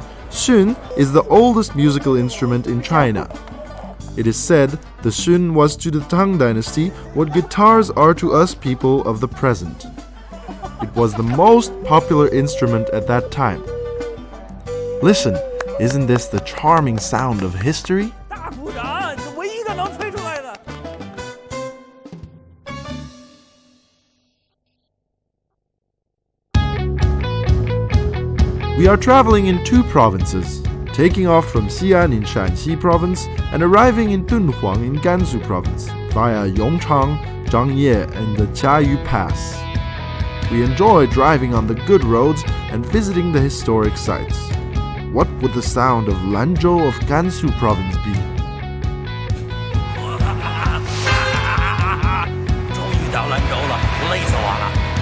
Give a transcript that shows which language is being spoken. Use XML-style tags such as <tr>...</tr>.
<en>Xun is the oldest musical instrument in China. It is said the xun was to the Tang dynasty what guitars are to us people of the present. It was the most popular instrument at that time. Listen, isn't this the charming sound of history?</en> <zh>大鼓掌，这唯一一个能吹出来的。</zh> <en>We are traveling in 2 provinces, taking off from Xi'an in Shansi province and arriving in Dunhuang in Gansu province via Yongchang, Zhangye and the Jiayuguan Pass. We enjoy driving on the good roads and visiting the historic sites. What would the sound of Lanzhou of Gansu province be?</en> <zh>终于到兰州了，累死我了。</zh>